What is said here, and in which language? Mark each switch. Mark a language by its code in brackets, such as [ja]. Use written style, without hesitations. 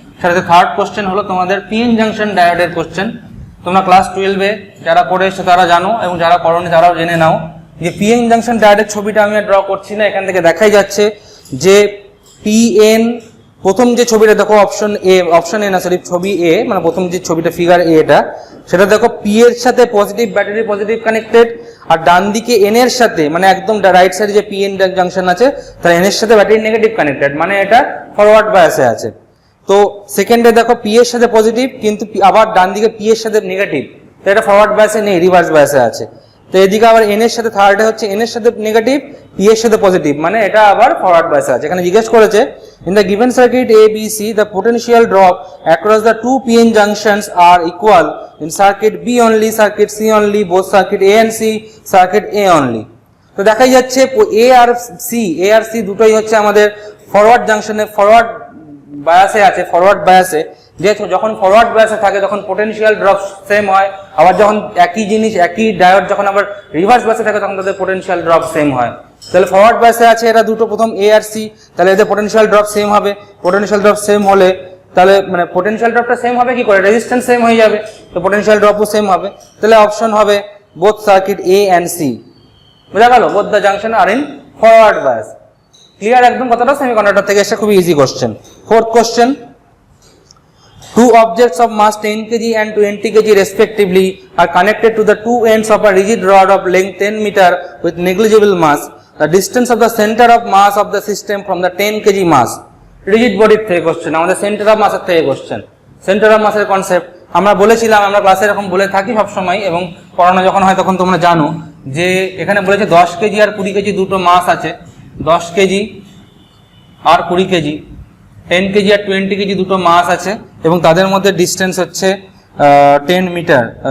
[bn] সেটাতে third question হলো তোমাদের পিএন জাংশন ডায়োডের কোশ্চেন। তোমরা ক্লাস 12-এ যারা করে এসছো তারা জানো, এবং যারা করোনি তারাও জেনে নাও যে পিএন জাংশন ডায়োডের ছবিটা আমি ড্র করছি না, এখান থেকে দেখাই যাচ্ছে যে পিএন, প্রথম যে ছবিটা দেখো অপশন এ না সরি ছবি এ, মানে প্রথম যে ছবিটা ফিগার এ, এটা সেটা দেখো পি এর সাথে পজিটিভ ব্যাটারি পজিটিভ কানেক্টেড, আর ডান দিকে এন এর সাথে, মানে একদম রাইট সাইডে যে পিএন জাংশন আছে তার এন এর সাথে ব্যাটারি নেগেটিভ কানেক্টেড, মানে এটা ফরওয়ার্ড বায়াসে আছে। তো সেকেন্ডে দেখো পি এর সাথে পজিটিভ, কিন্তু আবার ডান দিকে পি এর সাথে নেগেটিভ, তো এটা ফরওয়ার্ড বায়াসে নেই, রিভার্স বায়াসে আছে। তো এদিকে আবার এন এর সাথে, থার্ডে হচ্ছে এন এর সাথে নেগেটিভ, পি এর সাথে পজিটিভ, মানে এটা আবার ফরওয়ার্ড বায়াসে আছে। এখানে জিজ্ঞেস করেছে [en] in the given circuit ABC the potential drop across the two PN junctions are equal in circuit B only, circuit C only, both circuit A and C, circuit A only। [bn] তো দেখাই যাচ্ছে A আর C দুটোই হচ্ছে আমাদের forward জাংশনে, forward বায়াসে আছে, forward বায়াসে। যে যখন forward বায়াসে থাকে তখন পোটেনশিয়াল ড্রপ সেম হয়, আবার যখন একই জিনিস একই ডায়োড যখন আবার রিভার্স বায়াসে থাকে তখন তাদের পোটেনশিয়াল ড্রপ সেম হয়। তাহলে ফরওয়ার্ড বায়াসে আছে এরা দুটো, প্রথম এ আর সি, তাহলে এদের পোটেনশিয়াল ড্রপ সেম হবে। পোটেনশিয়াল ড্রপ সেম হলে তাহলে মানে পোটেনশিয়াল ড্রপটা সেম হবে কি করে? রেজিস্ট্যান্স সেম হয়ে যাবে, তো পোটেনশিয়াল ড্রপও সেম হবে। তাহলে অপশন হবে [en] Both circuit A and C. [bn] বুঝা গেল? [en] Both the junction are in forward bias. Clear [bn] একদম কথাটা? সেমিকন্ডাক্টর থেকে এসে খুবই easy question. Fourth question, [en] two objects of mass 10 kg and 20 kg respectively are connected to the two ends of a rigid rod of length 10 meter with negligible mass. The distance of the center of mass of the system from the 10 kg mass. [bn] Rigid বডির থেকে question, আমাদের centre of মাসের থেকে question. Centre of মাসের concept আমরা বলেছিলাম, আমরা ক্লাসে এরকম বলে থাকি সবসময়, এবং পড়ানো যখন হয় তখন তোমরা জানো যে এখানে বলেছে 10 কেজি আর 20 কেজি দুটো মাস আছে, 10 কেজি আর 20 কেজি, 10 কেজি আর 20 কেজি দুটো মাস আছে, এবং তাদের মধ্যে ডিস্টেন্স হচ্ছে 10 মিটার।